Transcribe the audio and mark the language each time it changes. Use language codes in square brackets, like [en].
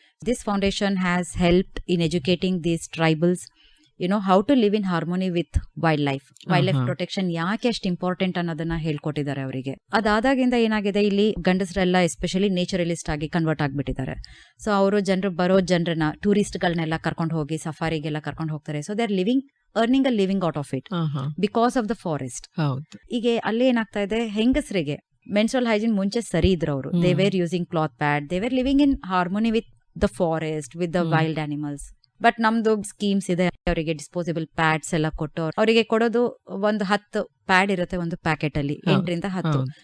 [en] This foundation has helped in educating these tribals how to live in harmony with wildlife. [kn] Wild protection ಯಾಕೆ ಅಷ್ಟು important ಅನ್ನೋದನ್ನ ಹೇಳ್ಕೊಟ್ಟಿದ್ದಾರೆ ಅವರಿಗೆ. ಅದಾದಾಗಿಂದ ಏನಾಗಿದೆ, ಇಲ್ಲಿ ಗಂಡಸರೆಲ್ಲ ಎಸ್ಪೆಷಲಿ ನೇಚರಲಿಸ್ಟ್ ಆಗಿ ಕನ್ವರ್ಟ್ ಆಗ್ಬಿಟ್ಟಿದ್ದಾರೆ. ಸೊ ಅವರು ಬರೋ ಜನರನ್ನ, ಟೂರಿಸ್ಟ್ ಗಳನ್ನೆಲ್ಲ ಕರ್ಕೊಂಡು ಹೋಗಿ ಸಫಾರಿಗೆಲ್ಲ ಕರ್ಕೊಂಡು ಹೋಗ್ತಾರೆ. [en] So they are earning a living out of it because of the forest. [kn] ಈಗ ಅಲ್ಲಿ ಏನಾಗ್ತಾ ಇದೆ, ಹೆಂಗಸರಿಗೆ ಮೆನ್ಸ್ಟ್ರುವಲ್ ಹೈಜೀನ್ ಮುಂಚೆ ಸರಿ ಇದ್ರು ಅವರು. [en] They were using cloth pad, they were living in harmony with the forest, with the wild animals. [kn] But ನಮ್ದು ಸ್ಕೀಮ್ಸ್ ಇದೆ, ಅವರಿಗೆ ಡಿಸ್ಪೋಸಿಬಲ್ ಪ್ಯಾಡ್ಸ್ ಎಲ್ಲ ಕೊಟ್ಟು ಅವರಿಗೆ ಕೊಡೋದು ಒಂದು 10 ಪ್ಯಾಡ್ ಇರುತ್ತೆ ಒಂದು ಪ್ಯಾಕೆಟ್ ಅಲ್ಲಿ, 8 ರಿಂದ 10.